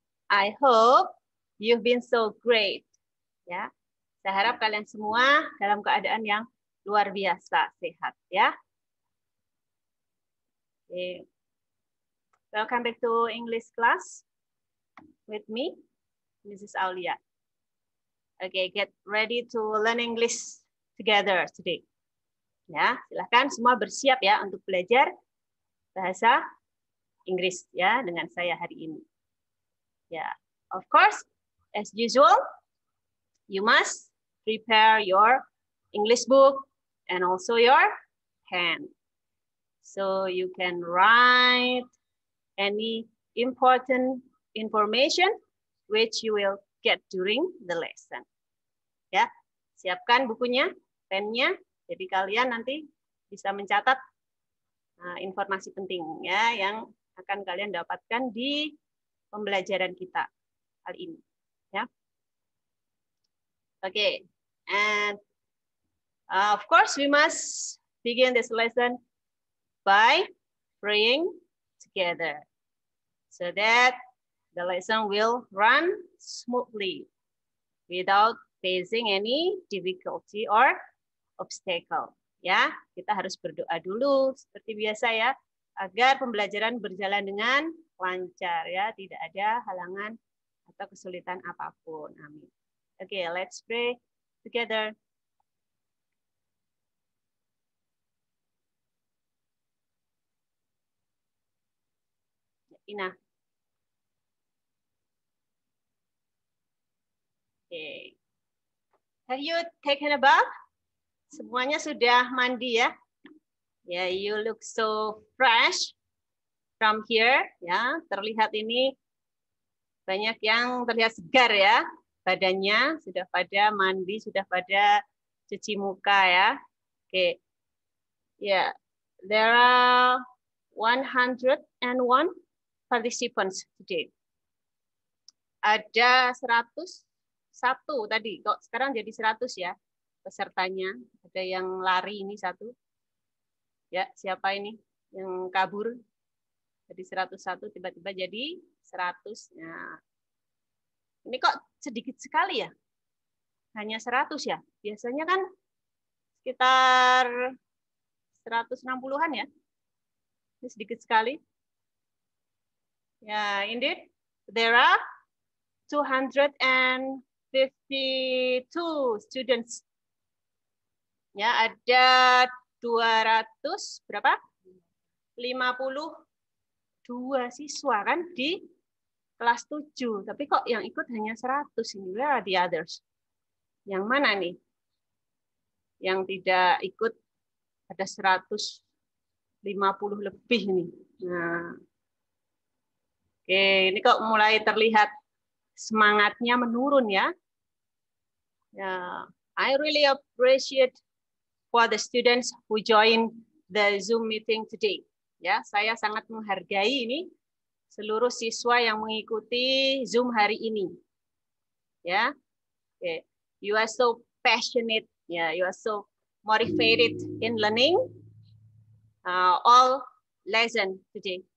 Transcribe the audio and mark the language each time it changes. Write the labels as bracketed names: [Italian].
[English] I hope you've been so great. [Indonesian] Ya, saya harap kalian semua dalam keadaan yang luar biasa sehat ya. [English] Okay. Welcome back to English class with me, Mrs. Aulia. Okay, get ready to learn English together today. [Indonesian] Ya, silahkan semua bersiap ya untuk belajar bahasa Inggris ya dengan saya hari ini. [English] Ya, of course, as usual, you must prepare your English book and also your pen, so you can write any important information which you will get during the lesson. [Indonesian] Ya, siapkan bukunya, pennya, jadi kalian nanti bisa mencatat informasi penting ya yang akan kalian dapatkan di pembelajaran kita kali ini. [English] Ya, okay, and of course we must begin this lesson by praying together, so that the lesson will run smoothly without facing any difficulty or obstacle. [Indonesian] Ya, kita harus berdoa dulu seperti biasa ya, agar pembelajaran berjalan dengan lancar ya, tidak ada halangan atau kesulitan apapun. Amin. [English] Okay, let's pray together. Ina. Okay. Have you taken a bath? [Indonesian] Semuanya sudah mandi ya? [English] Ya, you look so fresh from here ya. [Indonesian] Terlihat ini banyak yang terlihat segar ya. Badannya sudah pada mandi, sudah pada cuci muka ya. Oke. [English] Ya, there are 101 participants today. [Indonesian] Ada 101 tadi, kok sekarang jadi 100 ya pesertanya. Ada yang lari ini satu. Ya, siapa ini yang kabur? Jadi 101 tiba-tiba jadi 100. Nah, ini kok sedikit sekali ya? Hanya 100 ya? Biasanya kan sekitar 160-an ya? Ini sedikit sekali. [English] Ya, indeed, there are 252 students. [Indonesian] Ya, ada 200 berapa? 52 siswa kan di kelas 7. Tapi kok yang ikut hanya 100 ini? [English] Where are the others? [Indonesian] Yang mana nih? Yang tidak ikut ada 150 lebih nih. Nah. Oke, ini kok mulai terlihat semangatnya menurun ya. [English] Ya, I really appreciate for the students who join the Zoom meeting today. [Indonesian] Ya, saya sangat menghargai ini seluruh siswa yang mengikuti Zoom hari ini. Ya, okay. [English] You are so passionate, ya, you are so motivated in learning all lesson today.